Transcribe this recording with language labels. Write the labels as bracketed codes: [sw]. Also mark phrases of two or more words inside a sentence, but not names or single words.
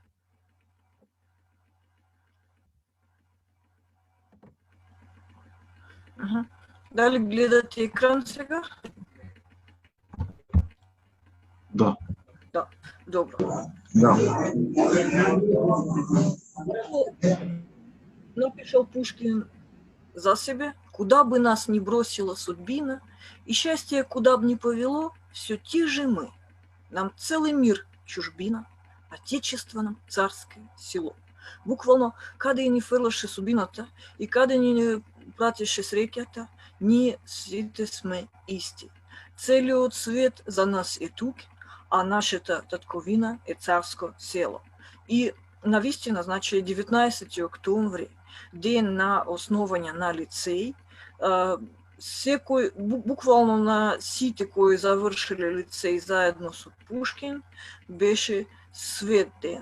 [mk] Дали гледате екран сега? Да. Да, добро. Да. [ru] Напишал Пушкин за себе: «Куда бы нас ни бросила судьбина, и счастье куда бы ни повело, все те же мы. Нам целый мир чужбина, отечество нам царское село». [mk] Буквално, каде ни фрлаше судбината и каде ни пратеше среќата, ние сите сме исти. Целиот свет за нас е тук, а нашата татковина е царско село. И навистина, значи 19 октомври, ден на основање на лицеј, секој, буквално на сите кои завршиле лицеј заедно со Пушкин, беше свет ден.